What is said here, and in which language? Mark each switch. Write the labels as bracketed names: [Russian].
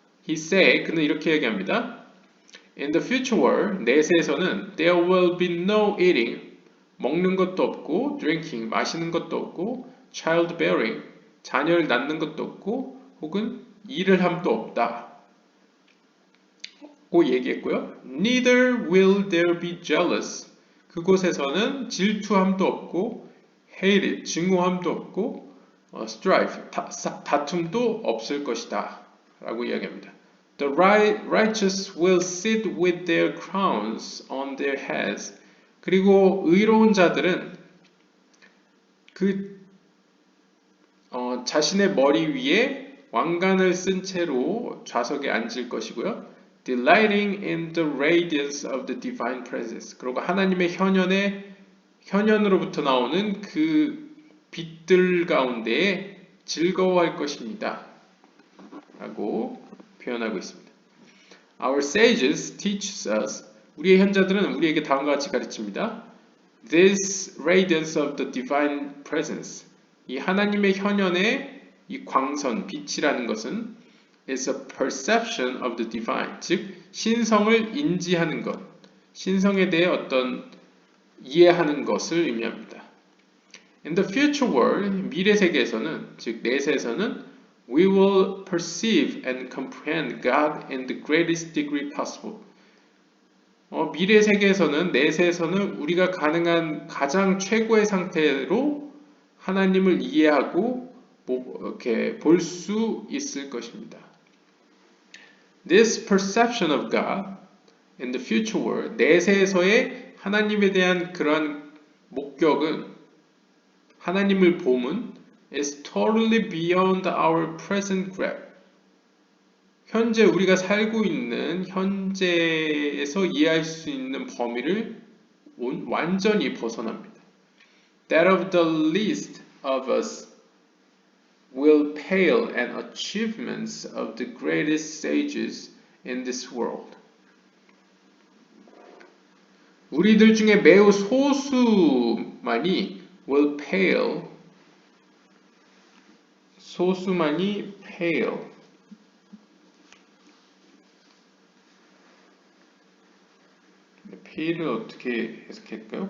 [English] He said, [Korean] 그는 이렇게 얘기합니다. [English] In the future world, [Korean] 내세에서는 [English] there will be no eating, [Korean] 먹는 것도 없고, [English] drinking, [Korean] 마시는 것도 없고, [English] childbearing, [Korean] 자녀를 낳는 것도 없고, 혹은 일을 함도 없다. 고 얘기했고요. [English] Neither will there be jealous. [Korean] 그곳에서는 질투함도 없고, [English] hated, [Korean] 증오함도 없고, [English] strife, [Korean] 다툼도 없을 것이다. 라고 이야기합니다. [English] The righteous will sit with their crowns on their heads. [Korean] 그리고 의로운 자들은 그 자신의 머리 위에 왕관을 쓴 채로 좌석에 앉을 것이고요. [English] Delighting in the radiance of the divine presence. [Korean] 그리고 하나님의 현현으로부터 나오는 그 빛들 가운데에 즐거워할 것입니다. 라고 표현하고 있습니다. [English] Our sages teach us. [Korean] 우리의 현자들은 우리에게 다음과 같이 가르칩니다. [English] This radiance of the divine presence. [Korean] 이 하나님의 현현의 이 광선, 빛이라는 것은 [English] is a perception of the divine. [Korean] 즉, 신성을 인지하는 것, 신성에 대해 어떤 이해하는 것을 의미합니다. [English] In the future world, [Korean] 미래 세계에서는, 즉 내세에서는 [English] we will perceive and comprehend God in the greatest degree possible. [Korean] 미래 세계에서는, 내세에서는 우리가 가능한 가장 최고의 상태로 하나님을 이해하고 이렇게 볼 수 있을 것입니다. [English] This perception of God in the future world, [Korean] 내세에서의 하나님에 대한 그러한 목격은, 하나님을 봄은 [English] is totally beyond our present grasp. [Korean] 현재 우리가 살고 있는 현재에서 이해할 수 있는 범위를 완전히 벗어납니다. [English] That of the least of us will pale and achievements of the greatest sages in this world. [Korean] 우리들 중에 매우 소수만이 [English] will pale, [Korean] 소수만이 pale, pale을 어떻게 해석할까요?